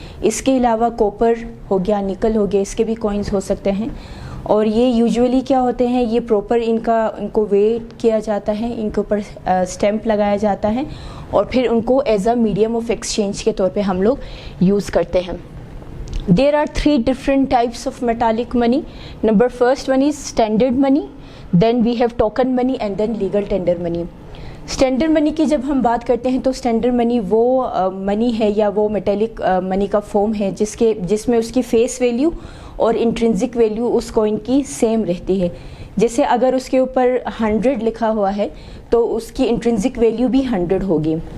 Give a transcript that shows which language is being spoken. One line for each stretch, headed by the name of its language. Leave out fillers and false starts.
Urdu: اس کے علاوہ کوپر ہو گیا, نکل ہو گیا, اس کے بھی کوئنز ہو سکتے ہیں. اور یہ یوزولی کیا ہوتے ہیں, یہ پراپر ان کو ویٹ کیا جاتا ہے, ان کے اوپر اسٹیمپ لگایا جاتا ہے اور پھر ان کو as a medium of exchange کے طور پہ ہم لوگ یوز کرتے ہیں.
English: There are 3 different types of metallic money. First one is standard money, then we have token money and then legal tender money.
Urdu: Standard منی کی جب ہم بات کرتے ہیں تو اسٹینڈرڈ منی وہ منی ہے یا وہ میٹیلک منی کا فارم ہے جس میں اس کی فیس ویلیو اور انٹرنزک ویلیو اس کوئن کی سیم رہتی ہے. جیسے اگر اس کے اوپر 100 لکھا ہوا ہے تو اس کی انٹرنزک ویلیو بھی 100 ہوگی.